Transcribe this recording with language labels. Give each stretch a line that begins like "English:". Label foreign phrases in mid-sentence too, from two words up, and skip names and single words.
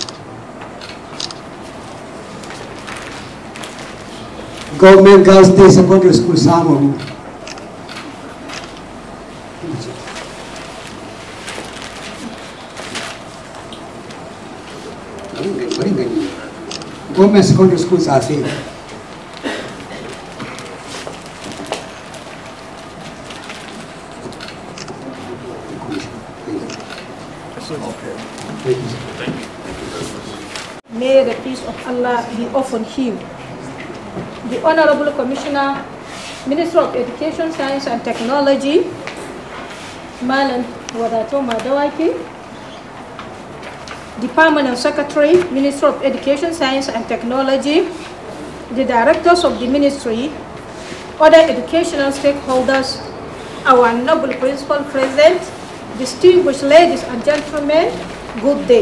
English: Government Girls Day Secondary School Samaru. Government Secondary School Safi. May the peace of Allah be upon him. The Honorable Commissioner, Minister of Education, Science and Technology, Malan Wadatau Madawaki, the Permanent Secretary, Minister of Education, Science and Technology, the Directors of the Ministry, other educational stakeholders, our noble Principal President, distinguished ladies and gentlemen, good day.